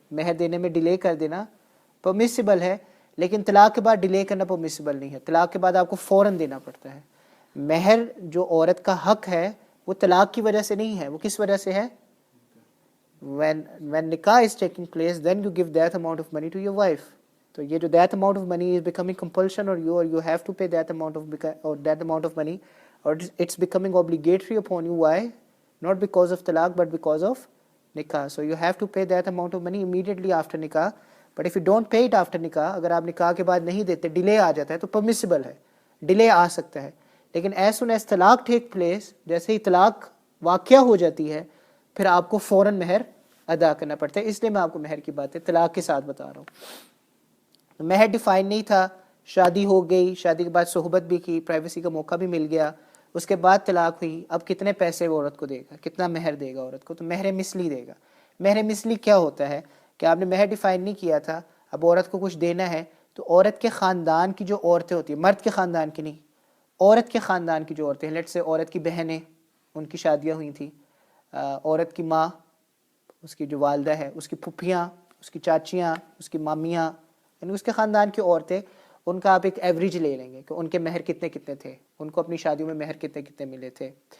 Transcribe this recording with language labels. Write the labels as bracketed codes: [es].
[ur] مہر دینے میں ڈیلے کر دینا پرمیسیبل ہے, لیکن طلاق کے بعد ڈیلے کرنا پرمیسیبل نہیں ہے. طلاق کے بعد آپ کو فوراً دینا پڑتا ہے. مہر جو عورت کا حق ہے وہ طلاق کی وجہ سے نہیں ہے, وہ کس وجہ سے ہے؟ [en] when nikah is taking place, then you give that amount of money to your wife. [ur] تو یہ جو [en] that amount of money is becoming compulsion on you, or you have to pay that amount of money, or it's becoming obligatory upon you. Why? Not because of talaq, but because of nikah. So you have to pay that amount of money immediately after nikah. But if you don't pay it after nikah, [ur] اگر آپ نکاح کے بعد نہیں دیتے, delay آ جاتا ہے, تو permissible ہے, ڈیلے آ سکتا ہے. لیکن [en] as soon as [ur] طلاق ٹیک پلیس, جیسے ہی طلاق واقع ہو جاتی ہے, پھر آپ کو فوراً مہر ادا کرنا پڑتا ہے. اس لیے میں آپ کو مہر کی باتیں طلاق کے ساتھ بتا رہا ہوں. مہر ڈیفائن نہیں تھا, شادی ہو گئی, شادی کے بعد صحبت بھی کی, پرائیویسی کا موقع بھی مل گیا, اس کے بعد طلاق ہوئی. اب کتنے پیسے وہ عورت کو دے گا, کتنا مہر دے گا عورت کو؟ تو مہر مثلی دے گا. مہر مثلی کیا ہوتا ہے کہ آپ نے مہر ڈیفائن نہیں کیا تھا, اب عورت کو کچھ دینا ہے, تو تو عورت کے خاندان کی جو عورتیں ہوتی ہیں، مرد کے خاندان کی نہیں، عورت کے خاندان کی جو عورتیں ہیں، لیٹ سے عورت کی بہنیں، ان کی شادیاں ہوئی تھیں، عورت کی ماں، اس کی جو والدہ ہے، اس کی پھپھیاں، اس کی چاچیاں، اس کی مامیاں، یعنی اس کے خاندان کی عورتیں، ان کا آپ ایک ایوریج لے لیں گے کہ ان کے مہر کتنے کتنے تھے، ان کو اپنی شادیوں میں مہر کتنے کتنے ملے تھے.